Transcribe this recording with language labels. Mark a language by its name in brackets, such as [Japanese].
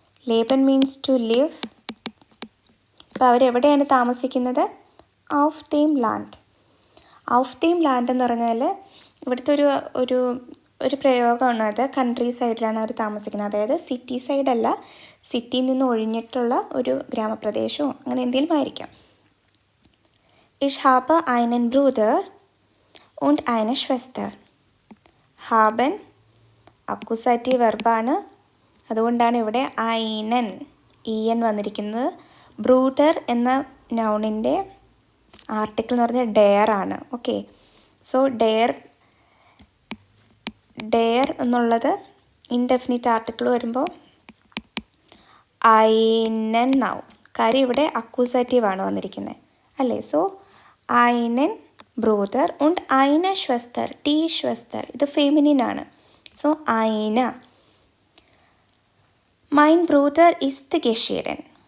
[Malayalam] ലേബൻ [English] Means to live. [Malayalam] അപ്പോൾ അവരെവിടെയാണ് താമസിക്കുന്നത്? [German] ഔഫ് ദീം ലാൻഡ്. ഔഫ് ദീം ലാൻഡ് [Malayalam] എന്ന് പറഞ്ഞാൽ ഇവിടുത്തെ ഒരു പ്രയോഗമാണ്. അത് കൺട്രി സൈഡിലാണ് അവർ താമസിക്കുന്നത്. അതായത് സിറ്റി സൈഡല്ല, സിറ്റിയിൽ നിന്ന് ഒഴിഞ്ഞിട്ടുള്ള ഒരു ഗ്രാമപ്രദേശമോ അങ്ങനെ എന്തെങ്കിലും ആയിരിക്കാം. [German] Ich habe einen Bruder und eine Schwester. [Malayalam] haben അക്യൂസാറ്റീവ് വെർബാണ്, അതുകൊണ്ടാണ് ഇവിടെ einen en വന്നിരിക്കുന്നത്. ബ്രൂദർ എന്ന നൗണിൻ്റെ ആർട്ടിക്കിൾ എന്ന് പറഞ്ഞാൽ ഡെയർ ആണ്. ഓക്കെ, സോ ഡെയർ എന്നുള്ളത് ഇൻഡെഫിനിറ്റ് ആർട്ടിക്കിൾ വരുമ്പോൾ einen നാവും. കാര്യം ഇവിടെ അക്യൂസാറ്റീവാണ് വന്നിരിക്കുന്നത് അല്ലേ. [German] സോ einen ബ്രൂദർ und eine Schwester. [Malayalam] die Schwester ഇത് ഫെമിനിൻ ആണ്. [German] സോ eine. mein Bruder ist geschieden.